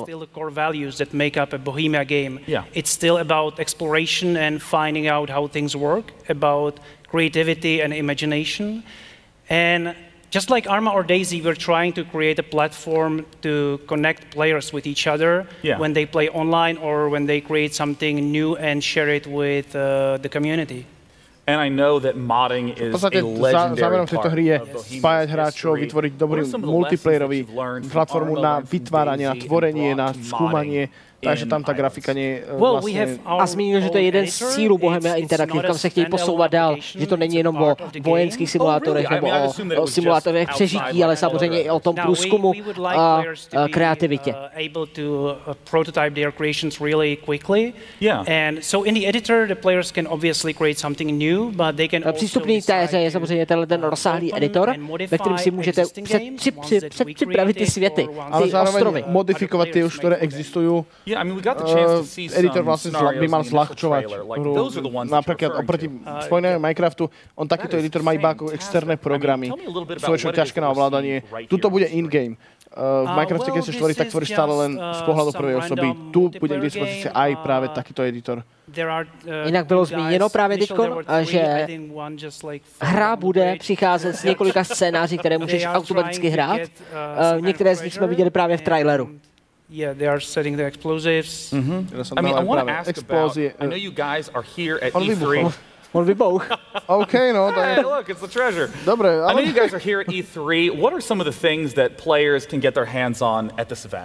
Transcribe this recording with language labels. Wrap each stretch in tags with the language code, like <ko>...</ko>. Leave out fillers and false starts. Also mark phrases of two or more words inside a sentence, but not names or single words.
<en>Still the core values that make up a Bohemia game. It's still about exploration and finding out how things work, about creativity and imagination. And just like Arma or Daisy, we're trying to create a platform to connect players with each other when they play online or when they create something new and share it with the community. And I know that modding is a legendary part of</en> <sk>spájať hráčov, vytvoriť dobrý multiplayerový platformu na vytváranie, na tvorenie, na skúmanie. Takže tam ta grafika nie vlastně...</sk> <cs>A zmínil, že to je jeden z cílů Bohemia Interactive, kam se chtějí posouvat dál, že to není jenom o vojenských simulátorech nebo o simulátorech přežití, ale samozřejmě i o tom průzkumu a kreativitě. Přístupný té hře je samozřejmě ten rozsáhlý editor, ve kterém si můžete předpřipravit ty světy, ty ostrovy. Modifikovat ty už, které existují.</cs> <en>Yeah, I mean, we got the chance to see</en> <sk>editor vlastne by mal zľahčovať hru. Napríklad oproti Spojnému Minecraftu, on takýto editor má iba ako externé programy. Sú väčšinou ťažké na ovládanie. Tuto bude in-game. V Minecrafte, keď sa tvorí, tak tvoríš stále len z pohľadu prvej osoby. Tu bude k dispozícii aj práve takýto editor.</sk> <cs>Jinak bylo zmíněno právě teďko, že hra bude přicházet s několika scénáři, které můžeš automaticky hrát. Některé z nich jsme viděli právě v traileru.</cs> <en>Yeah, they are setting the explosives. I mean, I want to ask about, I know you guys are here at E3.</en> <sk>On vybuch.</sk> <en>Okay, no. Hey, look, it's the treasure.</en> <sk>Dobre,</sk> <en>I know you guys are here at E3. What are some of the things that players can get their hands on at this event?</en>